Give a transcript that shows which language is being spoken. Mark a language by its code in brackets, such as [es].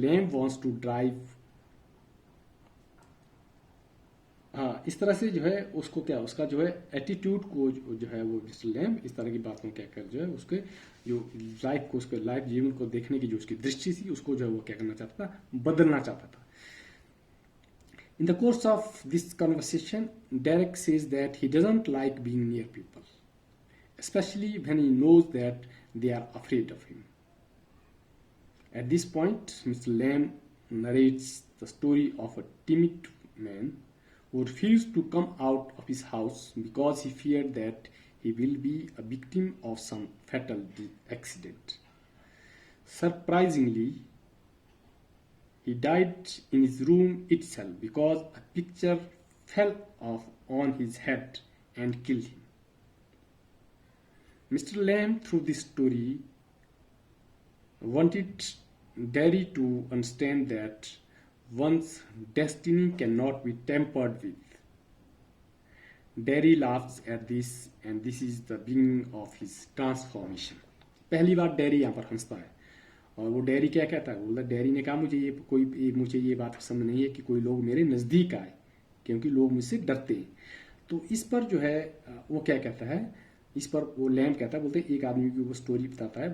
[en] Lamb wants to drive, [hi] हाँ इस तरह से जो है उसको क्या, उसका जो है एटीट्यूड को जो है वो मिस्टर लैम्ब इस तरह की बातों क्या कर जो है उसके जो लाइफ को, उसके लाइफ जीवन को देखने की जो उसकी दृष्टि थी उसको जो है वो क्या करना चाहता था, बदलना चाहता था। [en] In the course of this conversation, Derek says that he doesn't like being near people, especially when he knows that they are afraid of him. At this point, Mr. Lamb narrates the story of a timid man who refused to come out of his house because he feared that he will be a victim of some fatal accident. Surprisingly, he died in his room itself because a picture fell off on his head and killed him. Mr. Lamb, through this story, wanted Derry to understand that one's destiny cannot be tampered with. Derry laughs at this, and this is the beginning of his transformation. [hi] पहली बार dairy यहाँ पर हंसता है, और वो dairy क्या कहता है, बोला डेरी ने कहा मुझे ये बात पसंद नहीं है कि कोई लोग मेरे नज़दीक आए, क्योंकि लोग मुझसे डरते हैं। तो इस पर जो है वो क्या कहता है, इस पर वो लैम्ब कहता है, बोलते एक आदमी की वो स्टोरी बताता है।